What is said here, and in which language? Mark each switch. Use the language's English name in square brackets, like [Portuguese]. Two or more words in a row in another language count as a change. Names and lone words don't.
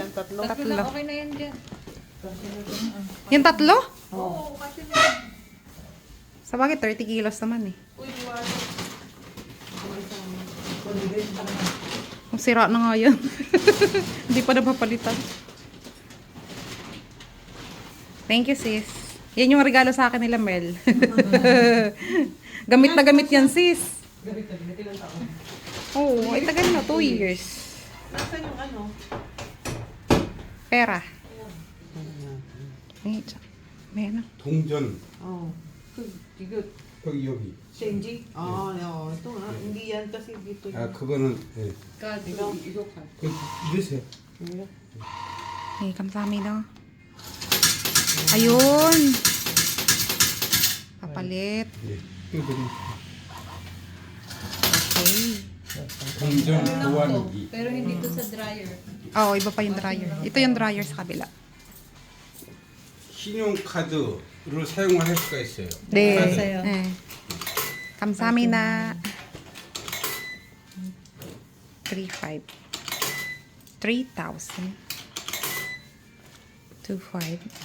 [Filipino] Tatlo. Tatlo. Okay na yan dyan. Yung tatlo? Sa bagay, 30 kilos naman eh. Kung sira na nga yan. Hindi pa napapalitan. [English] Thank you, sis. [Filipino] Yan yung regalo sa akin nila, Mel. Gamit na gamit yan, sis. Oo, ay tagal na. 2 years. Nasaan yung ano? Pera. May ano. [Korean] 동전. 이거 여기. 셴지? [Filipino] ito nga. Hindi yan kasi dito. [Korean] 그거는 예. 이거 가. 이러세요. Eh, kamsamida. [Filipino] Ayun. Kapalit. [Korean] 예. 이거 Okay. 동전 교환기. [Filipino] Pero hindi to sa dryer. Oo, iba pa yung dryer. Ito yung dryer sa kabila. [Korean] 신용카드를 사용을 할 수가 있어요. 네. 맞아요. 네. 감사합니다. 3,500. 3,000. 2,500.